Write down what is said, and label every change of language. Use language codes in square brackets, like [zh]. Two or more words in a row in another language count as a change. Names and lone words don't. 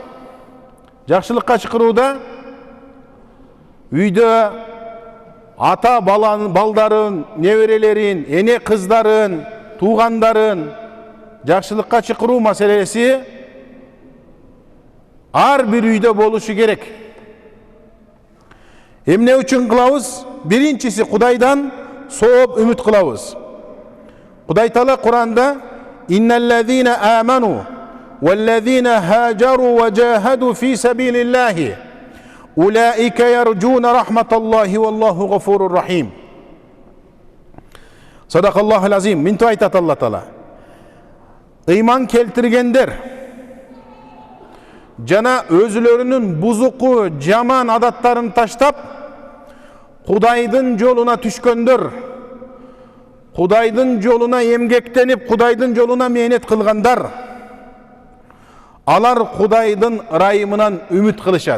[ky] Жакшылыкка чакырууда үйдө ата балдарын, неберелерин, эне кыздарын, туугандарын жакшылыкка чакыруу маселеси ар бир үйдө болушу керек. Эмне үчүн кылабыз? Биринчиси, Кудайдан сооп үмүт кылабыз. Кудай Таала Куранда [ar] «إن الذين آمنوا والذين هاجروا وجاهدوا في سبيل الله أولئك يرجون رحمة الله والله غفور رحيم». صدق الله العظيم. [ky] Минтип айтат Алла Таала. Ыйман келтиргендер жана өзүлөрүнүн бузуку, жаман адаттарын таштап, Кудайдын жолуна түшкөндөр, Кудайдын жолуна эмгектенип, Кудайдын жолуна мээнет кылгандар, алар Кудайдын ырайымынан үмүт кылышат.